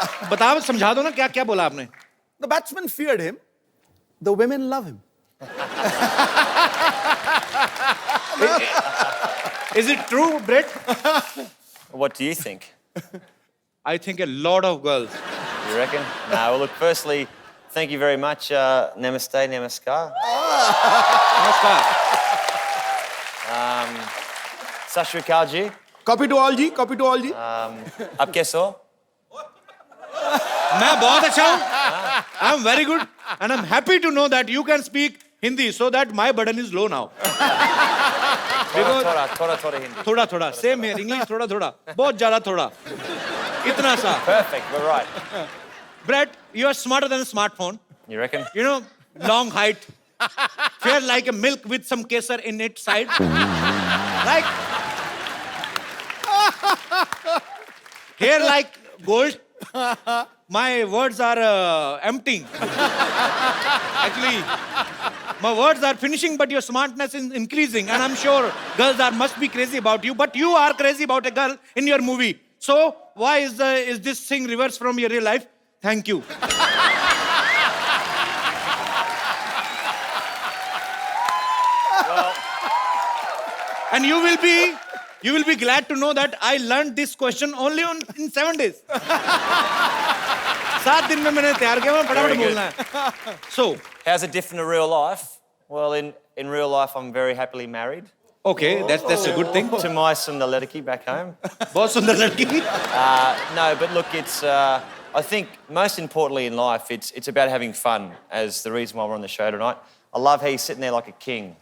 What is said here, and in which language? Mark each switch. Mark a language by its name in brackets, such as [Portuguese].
[Hindi] बताओ, समझा दो ना क्या क्या बोला आपने। [English] The batsman feared him, the women love him. Is it true, Brett? What do you think? I think a lot of girls. You reckon? No, well, look, firstly, thank you very much. [Hindi] Namaste, namaskar. नमस्कार। [Punjabi] Sat Shri Akal ji. [English] Copy to all जी, copy to all जी। [Hindi] Aap kaise ho? मैं बहुत अच्छा हूँ। [English] I am very good and I'm happy to know that you can speak Hindi so that my burden is low now. [Hindi] Thoda Hindi. थोड़ा थोड़ा [English] same here, [Hindi] English थोड़ा थोड़ा, बहुत ज़्यादा थोड़ा, इतना सा। [English] Perfect, we're right. Brett, you are smarter than a smartphone. You reckon? You know, long height, fair like a milk with some kesar in its side. Like hair like gold. My words are emptying. Actually, my words are finishing, but your smartness is increasing. And I'm sure girls must be crazy about you, but you are crazy about a girl in your movie. So why is this thing reversed from your real life? Thank you. And you will be glad to know that I learned this question only in 7 days. [Hindi] 7 दिन में मैंने तैयार किया, मैं फटाफट बोलना है. [English] So, How's it different to real life? Well, in real life, I'm very happily married okay, that's a good thing. to my [Hindi] Sundar Ledaki [English] back home. [Hindi] बहुत सुंदर लड़की. [English] No, but look, it's. I think most importantly in life, it's about having fun. As the reason why we're on the show tonight. I love how he's sitting there like a king.